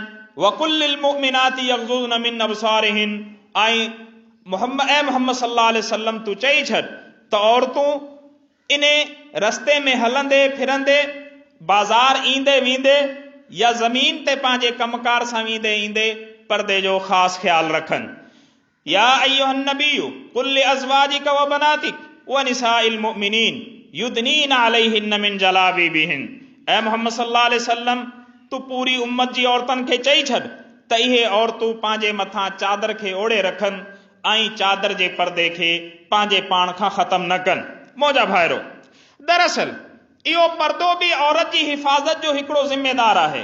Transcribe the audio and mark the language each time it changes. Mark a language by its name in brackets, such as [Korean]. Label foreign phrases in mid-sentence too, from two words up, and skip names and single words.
[Arabic] وقل للمؤمنات يغضضن من أبصارهن, [Sindhi] ऐं मोहम्मद [Arabic] صلى الله عليه وسلم [Sindhi] तू चई छॾ त औरतूं इन रस्ते में हलंदे फिरंदे, बाज़ार ईंदे वेंदे या ज़मीन ते पंहिंजे कमकार सां वेंदे ईंदे पर्दे जो ख़ासि ख़्यालु रखनि। [Arabic] يا أيها النبي قل لأزواجك وبناتك ونساء المؤمنين يدنين عليهن من جلابيبهن. [Sindhi] ऐ मोहम्मद [Arabic] صلى الله عليه وسلم, [Sindhi] तू पूरी उम्मत जी औरतन खे चई छॾ त इहे औरतूं पंहिंजे मथां चादर खे ओढ़े रखनि ऐं चादर जे पर्दे खे पंहिंजे पाण खां ख़तम न कनि। मुंहिंजा भाइरो, दरअसल इहो पर्दो बि औरत जी हिफ़ाज़त जो हिकिड़ो ज़िम्मेदार आहे।